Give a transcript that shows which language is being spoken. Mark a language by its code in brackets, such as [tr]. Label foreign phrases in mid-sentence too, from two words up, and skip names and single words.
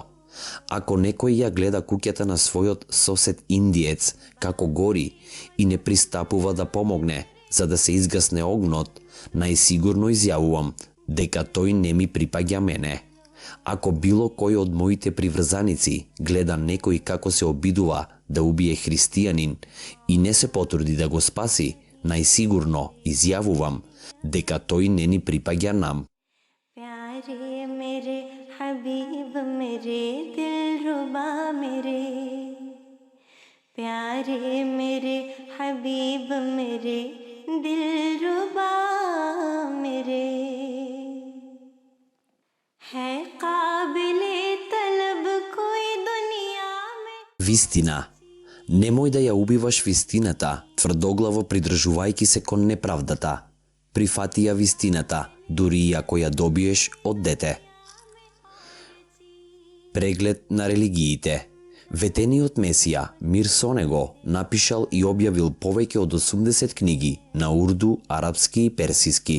[mk] Ако некој ја гледа куќата на својот сосед индиец како гори и не пристапува да помогне за да се изгасне огнот, најсигурно изјавувам дека тој не ми припаѓа мене. Ако било кој од моите приврзаници гледа некој како се обидува да убие христијанин и не се потруди да го спаси, најсигурно изјавувам дека тој не ни припаѓа нам. [ur] پیارے میرے حبیب میرے دلربا میرے، پیارے میرے حبیب میرے دلربا میرے، ہے قابلِ طلب کوئی دنیا میں. [mk] Вистина. Немој да ја убиваш вистината, тврдоглаво придржувајќи се кон неправдата. Прифати ја вистината, дури и ако ја добиеш од дете. Преглед на религиите. Ветениот Месија, мир со него, напишал и објавил повеќе од 80 книги на урду, арапски и персиски.